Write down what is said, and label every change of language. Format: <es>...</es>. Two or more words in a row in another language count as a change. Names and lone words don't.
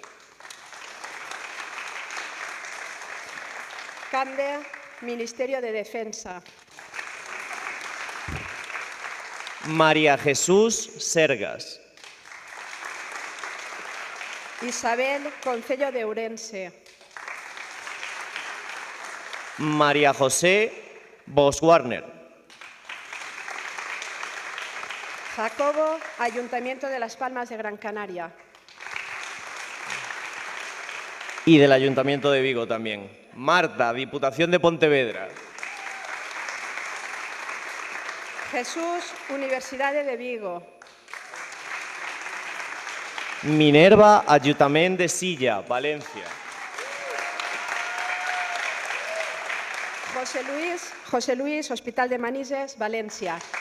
<es>Cande, Ministerio de Defensa. María Jesús Sergas. Isabel, Concello de Ourense. María José Boswarner. Jacobo, Ayuntamiento de Las Palmas de Gran Canaria. Y del Ayuntamiento de Vigo también. Marta, Diputación de Pontevedra. Jesús, Universidade de Vigo. Minerva, Ayuntamiento de Silla, Valencia. José Luis, Hospital de Manises, Valencia.</es>